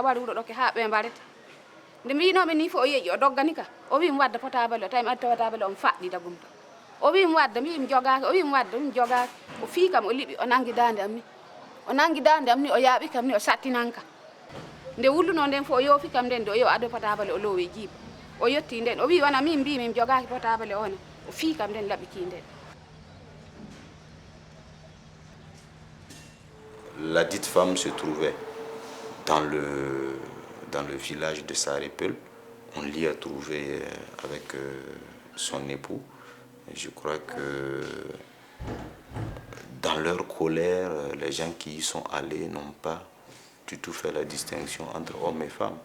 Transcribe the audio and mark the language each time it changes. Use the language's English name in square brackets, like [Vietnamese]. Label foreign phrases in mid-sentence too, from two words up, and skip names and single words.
[Fula] wuuro ɗo ke ha ɓe mbarete nde mbinomi ni fo o yeeƴi o doggani ka o wi mi wadda potable o tawi mi addi potable o mi faɗɗi dagum to o wi mi wadda mi jogaki o wi mi wadda mi jogaki o fii kam o liɓi o nangi dande am ni o yaaɓi kam ni o sattinan ka nde wulluno nden fo o yoofi kam nden nde o yo addo potable o loowi jiiba o yetti nden o wi wona min mbimi mi jogaki potable o ne o fii kam nden laɓiki nden. [French] La dite femme se trouvait dans le village de Saripel. On l'y a trouvé avec son époux. Je crois que dans leur colère, les gens qui y sont allés n'ont pas du tout fait la distinction entre hommes et femmes.